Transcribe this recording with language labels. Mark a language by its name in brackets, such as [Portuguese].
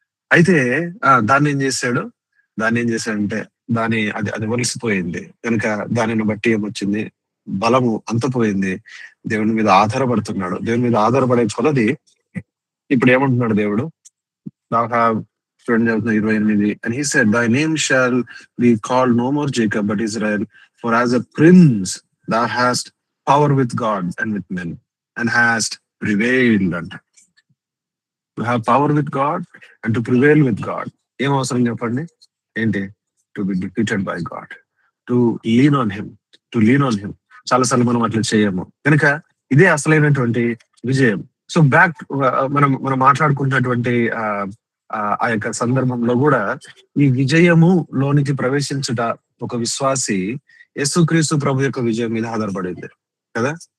[Telugu] అయితే దాన్ని ఏం చేశాడంటే అది వలిసిపోయింది కనుక దానిని బట్టి ఏమొచ్చింది? బలము అంతపోయింది. దేవుని మీద ఆధారపడుతున్నాడు. దేవుని మీద ఆధారపడే కొలది ఇప్పుడు ఏమంటున్నాడు దేవుడు? చూడండి 28. [English] And he said, thy name shall be called no more Jacob but Israel, for as a prince thou hast power with God and with men and hast prevailed. To have power with God and to prevail with God. [Telugu] ఏం అవసరం చెప్పండి? ఏంటి? [English] To be defeated by God, to lean on him, to lean on him. [Telugu] చాలాసార్లు మనం అట్లా చేయము కనుక ఇదే అసలైనటువంటి విజయం. సో బ్యాక్ మనం మాట్లాడుకున్నటువంటి ఆ యొక్క సందర్భంలో కూడా ఈ విజయము లోనికి ప్రవేశించుట ఒక విశ్వాసి యేసుక్రీస్తు ప్రభు యొక్క విజయం మీద ఆధారపడింది కదా.